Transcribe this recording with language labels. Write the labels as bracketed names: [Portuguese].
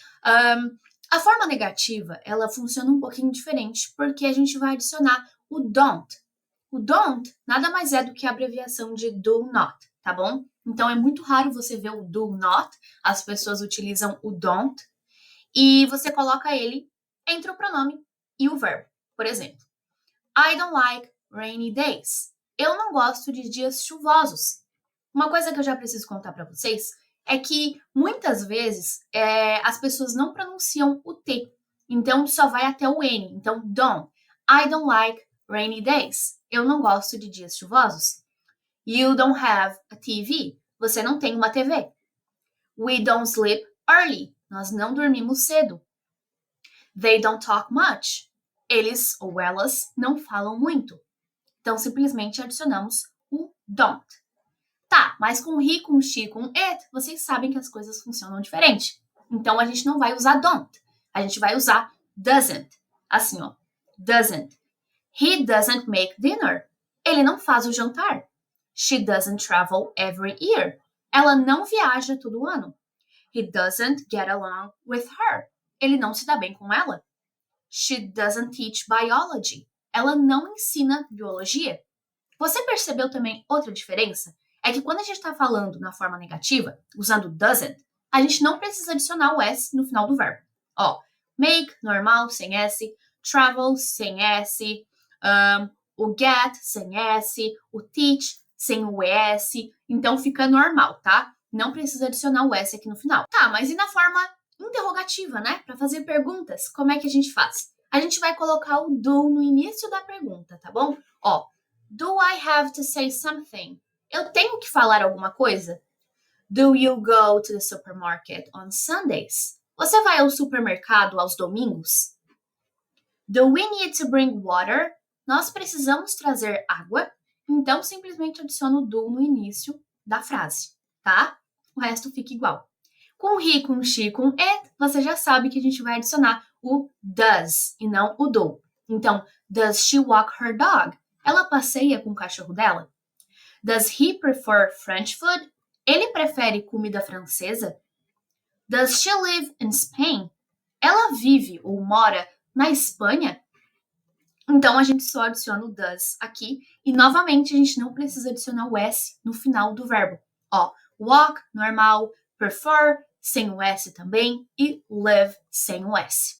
[Portuguese] A forma negativa, ela funciona um pouquinho diferente, porque a gente vai adicionar o don't. O don't nada mais é do que a abreviação de do not, tá bom? Então, é muito raro você ver o do not, as pessoas utilizam o don't, e você coloca ele entre o pronome e o verbo. Por exemplo, [English] I don't like rainy days. [Portuguese] Eu não gosto de dias chuvosos. Uma coisa que eu já preciso contar para vocês é que muitas vezes as pessoas não pronunciam o T, então só vai até o N. Então, don't. [English] I don't like rainy days. [Portuguese] Eu não gosto de dias chuvosos. [English] You don't have a TV. [Portuguese] Você não tem uma TV. [English] We don't sleep early. [Portuguese] Nós não dormimos cedo. [English] They don't talk much. [Portuguese] Eles ou elas não falam muito. Então, simplesmente adicionamos o don't. Tá, mas com he, com she, com it, vocês sabem que as coisas funcionam diferente. Então, a gente não vai usar don't. A gente vai usar doesn't. Assim, ó. Doesn't. [English] He doesn't make dinner. [Portuguese] Ele não faz o jantar. [English] She doesn't travel every year. [Portuguese] Ela não viaja todo ano. [English] He doesn't get along with her. [Portuguese] Ele não se dá bem com ela. [English] She doesn't teach biology. [Portuguese] Ela não ensina biologia. Você percebeu também outra diferença? É que quando a gente está falando na forma negativa, usando doesn't, a gente não precisa adicionar o s no final do verbo. Ó, make, normal, sem s, travel, sem s, o get, sem s, o teach, sem o es, então fica normal, tá? Não precisa adicionar o s aqui no final. Tá, mas e na forma interrogativa, né? Para fazer perguntas, como é que a gente faz? A gente vai colocar o do no início da pergunta, tá bom? [English] Ó, do I have to say something? [Portuguese] Eu tenho que falar alguma coisa? [English] Do you go to the supermarket on Sundays? [Portuguese] Você vai ao supermercado aos domingos? [English] Do we need to bring water? [Portuguese] Nós precisamos trazer água? Então, simplesmente adiciono o do no início da frase, tá? O resto fica igual. Com he, com she, com it, você já sabe que a gente vai adicionar o does e não o do. [English] Então, does she walk her dog? [Portuguese] Ela passeia com o cachorro dela? [English] Does he prefer French food? [Portuguese] Ele prefere comida francesa? [English] Does she live in Spain? [Portuguese] Ela vive ou mora na Espanha? Então, a gente só adiciona o does aqui. E, novamente, a gente não precisa adicionar o s no final do verbo. Ó, walk, normal, prefer, sem o s também, e live, sem o s.